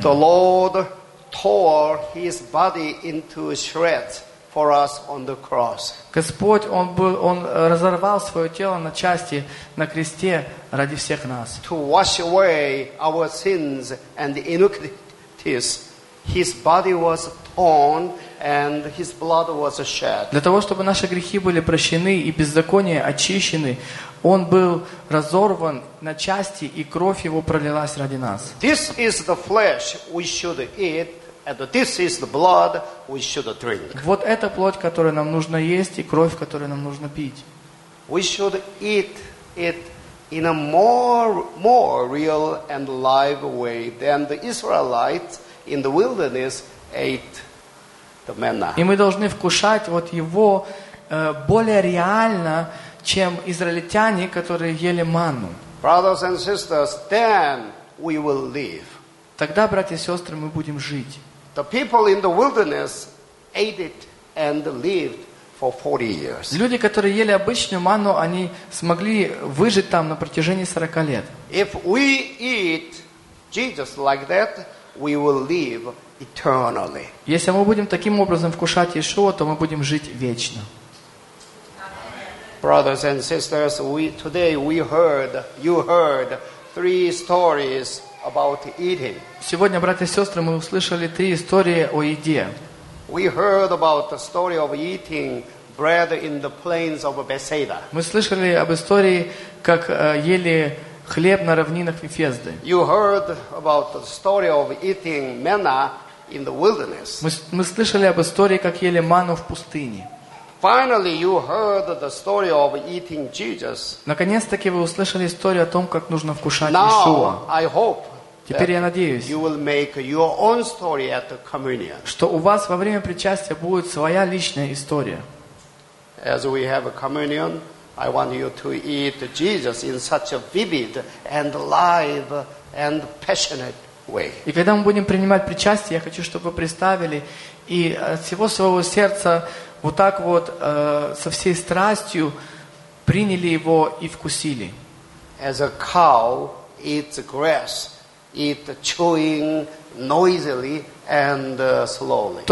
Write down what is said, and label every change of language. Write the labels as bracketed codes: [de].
[en] The Lord tore His body into shreds for us on the cross. [ru] Господь, Он разорвал свое тело на части на кресте ради всех нас. [en] To wash away our sins and iniquities, His body was torn and His blood was shed. [ru] Для того, чтобы наши грехи были прощены и беззаконие очищены, Он был разорван на части, и кровь Его пролилась ради нас. [en] This is the flesh we should eat, and this is the blood we should drink. [ru] Вот эта плоть, которую нам нужно есть, и кровь, которую нам нужно пить. [en] We should eat it in a more real and live way than the Israelites in the wilderness ate. [ru] И мы должны вкушать вот его более реально, чем израильтяне, которые ели манну. [en] Brothers and sisters, then we will live. [ru] Тогда, братья и сестры, мы будем жить. [en] The people in the wilderness ate it and lived for 40 years. [ru] Люди, которые ели обычную манну, они смогли выжить там на протяжении 40 лет. [en] If we eat Jesus like that, we will live eternally. [ru] Если мы будем таким образом вкушать Иешуа, то мы будем жить вечно. [en] Brothers and sisters, you heard three stories about eating. [ru] Сегодня, братья и сестры, мы услышали три истории о еде. [en] We heard about the story of eating bread in the plains of Bethsaida. [ru] Мы слышали об истории, как ели хлеб на равнинах Вифезды. [en] You heard about the story of eating manna in the wilderness. [ru] Мы слышали об истории, как ели манну в пустыне. [en] Finally, you heard the story of eating Jesus. [ru] Наконец-таки вы услышали историю о том, как нужно вкушать Иешуа. [en] I hope. [ru] Теперь я надеюсь, [en] you will make your own story at the communion. [ru] Что у вас во время причастия будет своя личная история. [en] As we have a communion, I want you to eat Jesus in such a vivid and live and passionate. [ru] И когда мы будем принимать причастие, я хочу, чтобы вы представили и от всего своего сердца вот так вот со всей страстью приняли его и вкусили. [en] As a cow eats grass, eat chewing noisily and slowly.